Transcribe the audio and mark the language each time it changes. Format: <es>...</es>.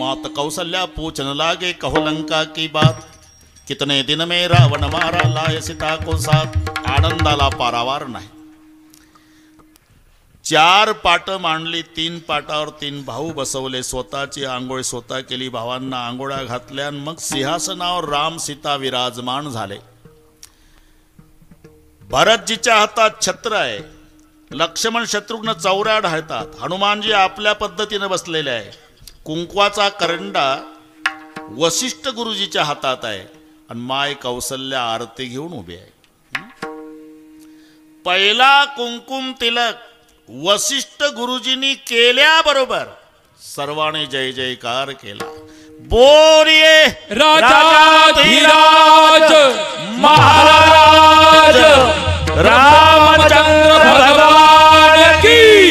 <hi>मात कौशल्या पूछने लागे, कहो लंका की बात. कितने दिन में रावण मारा, लाए सीता को साथ.</hi> <mr>आनंदाला पारावार नाही. 4 पाट मांडली, 3 पाटावर 3 भाऊ बसवले. स्वतःची आंघोळ स्वतः केली, भावांना आंघोळ्या घातल्या. मग सिंहासनावर राम सीता विराजमान झाले. भरतजीच्या हातात छत्र आहे, लक्ष्मण शत्रुघ्न चौऱ्या ढाळतात, हनुमानजी आपल्या पद्धतीने बसलेले आहे, कुंकवाचा करंडा वशिष्ठ गुरुजीच्या हातात आहे आणि माय कौसल्या आरती घेऊन उभी आहे. पहिला कुंकुम तिलक वशिष्ठ गुरुजींनी केल्याबरोबर सर्वांनी जय जयकार केला.</mr> <hi>बोलिये राजाधिराज महाराज रामचंद्र भगवान की</hi>